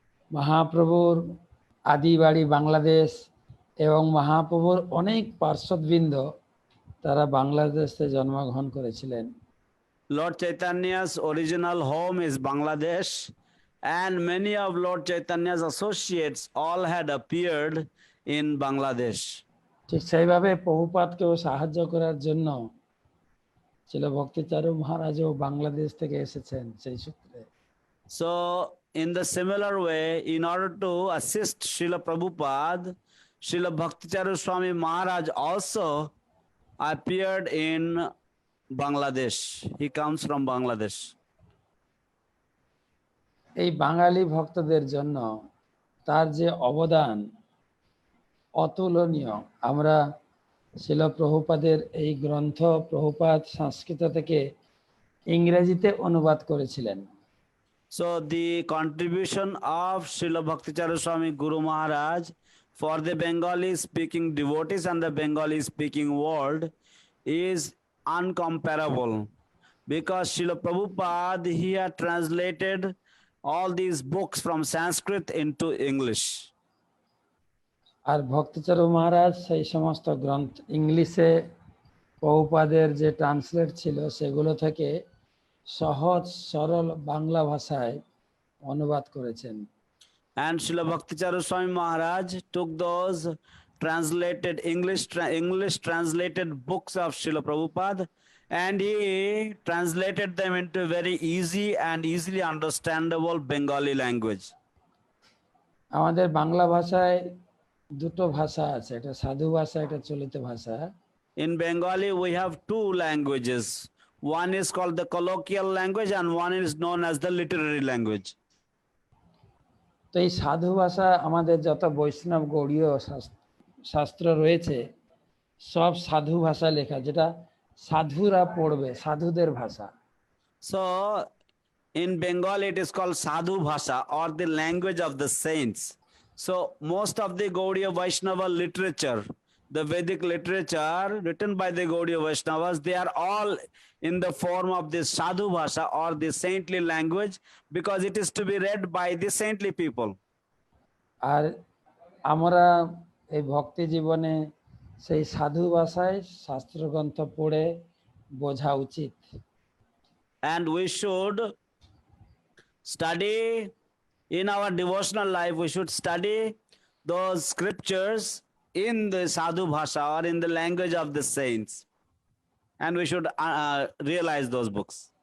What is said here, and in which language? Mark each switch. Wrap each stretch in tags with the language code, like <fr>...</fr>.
<bn>মহাপ্রভুর আদি বাড়ি বাংলাদেশ এবং মহাপ্রভুর অনেক পার্শ্বদবৃন্দ তারা বাংলাদেশে জন্মগ্রহণ করেছিলেন।</bn> <en>Lord Chaitanya's original home is Bangladesh, and many of Lord Chaitanya's associates all had appeared in Bangladesh.</en> <bn>ঠিক সেইভাবে প্রভুপাদকেও সাহায্য করার জন্য ছিল ভক্তিচারু মহারাজও বাংলাদেশ থেকে এসেছেন সেই সূত্রে।</bn> <en>So in the similar way, in order to assist Srila Prabhupada, Srila Bhakticharu Swami Maharaj also appeared in Bangladesh. He comes from Bangladesh.</en> <bn>এই বাঙালি ভক্তদের জন্য তার যে অবদান অতুলনীয়। আমরা শিল প্রভুপাদের এই গ্রন্থ প্রভুপাদ সংস্কৃত থেকে ইংরেজিতে অনুবাদ করেছিলেন।</bn> <en>So the contribution of Srila Bhakticharu Swami Guru Maharaj for the Bengali speaking devotees and the Bengali speaking world is uncomparable, because Srila Prabhupada, he had translated all these books from Sanskrit into English.</en> <bn>আর ভক্তিচারু মহারাজ সেই সমস্ত গ্রন্থ ইংলিশে প্রভুপাদের যে translate ছিল সেগুলো থেকে সহজ সরল বাংলা ভাষায় অনুবাদ করেছেন।</bn> <en>And Srila Bhakticharu Swami Maharaj took those translated English translated books of Srila Prabhupada, and he translated them into very easy and easily understandable Bengali language.</en> <bn>আমাদের বাংলা ভাষায় দুটো ভাষা আছে, একটা সাধু ভাষা, একটা চলিত ভাষা।</bn> <en>In Bengali we have two languages. One is called the colloquial language and one is known as the literary language.</en> <bn>তো এই সাধু ভাষা আমাদের যত বৈষ্ণব গৌড়ীয় শাস্ত্র রয়েছে সব সাধু ভাষা লেখা, যেটা সাধুরা পড়বে, সাধুদের ভাষা।</bn> <en>So in Bengali it is called Sadhu Bhasha, or the language of the saints. So most of the Gaudiya Vaishnava literature, the Vedic literature written by the Gaudiya Vaishnavas, they are all in the form of this Sadhu Bhasha or the saintly language, because it is to be read by the saintly people.</en> <bn>আর আমরা এই ভক্তি জীবনে সেই সাধু ভাষায় শাস্ত্রগ্রন্থ পড়ে বোঝা উচিত।</bn> <en>And we should study in our devotional life, we should study those scriptures in the Sadhu Bhasha or in the language of the saints, and we should realize those books.</en>